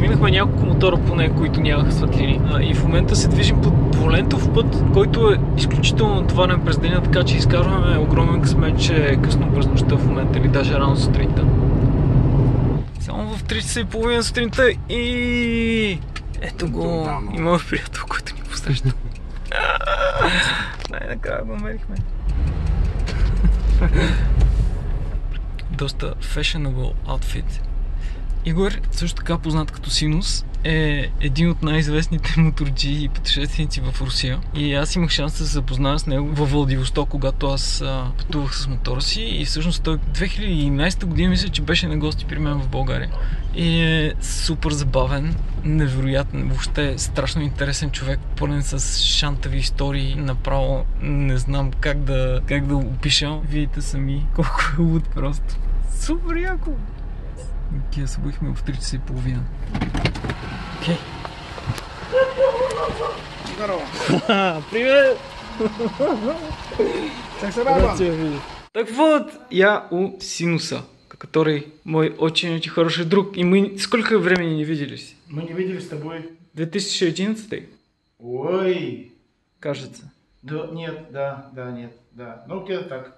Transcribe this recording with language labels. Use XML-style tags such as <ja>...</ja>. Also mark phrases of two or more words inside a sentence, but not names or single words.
<bg>Минахме няколко мотора по него, които нямаха светлини. И в момента се движим по двулентов път, който е изключително натоварен през деня, така че изкарваме огромен късмет, че е късно през нощта в момента или даже рано сутринта. Само в 3 часа и половина сутринта и ето го, имаме приятел, който ни посреща. Най-накрая го намерихме.</bg> <en>Доста fashionable outfit.</en> <bg>Игор, също така познат като Синус, е един от най-известните моторджии и пътешественици в Русия. И аз имах шанс да се запозная с него във Владивосток, когато аз пътувах с мотора си. И всъщност той 2011 година мисля, че беше на гости при мен в България. И е супер забавен, невероятен, въобще страшно интересен човек, пълен с шантави истории. Направо не знам как да опиша. Видите сами колко е луд просто. Супер яко! Кия се бъхме в 3 часа и половина. Окей.</bg> <ru>Здорово! Привет!</ru> <bg>Как се радвам?</bg> <ru>Так вот, я у Синуса, который мой очень-очень хороший друг. И мы сколько времени не виделись? Мы не виделись с тобой. 2011? Ой! Кажется. Да, нет, нет. Ну, где-то так.</ru>